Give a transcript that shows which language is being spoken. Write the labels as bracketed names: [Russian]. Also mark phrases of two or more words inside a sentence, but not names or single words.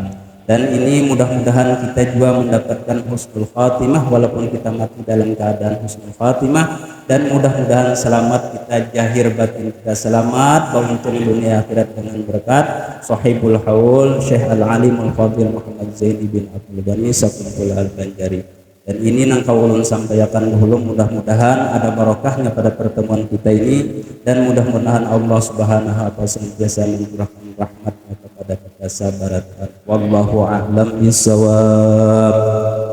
[Indonesian] Dan ini mudah-mudahan kita juga mendapatkan [Arabic] حسن الخاتمة [Indonesian] walaupun kita mati dalam keadaan [Arabic] حسن الخاتمة, [Indonesian] dan mudah-mudahan selamat kita zahir batin kita selamat beruntung dunia akhirat dengan berkat [Arabic] صاحب الحول [Indonesian] Syekh Al-Alimul Fadil Muhammad Zaini bin Abdul Ghani Sakuntul Al-Banjari. Dan ini nang ulun sampaikan dahulu, mudah-mudahan ada barokahnya pada pertemuan kita ini, dan mudah-mudahan Allah [Arabic] سبحانه وتعالى [Indonesian] senantiasa mencurahkan rahmatnya kepada kita sahabat. [Arabic] والله أعلم بالصواب.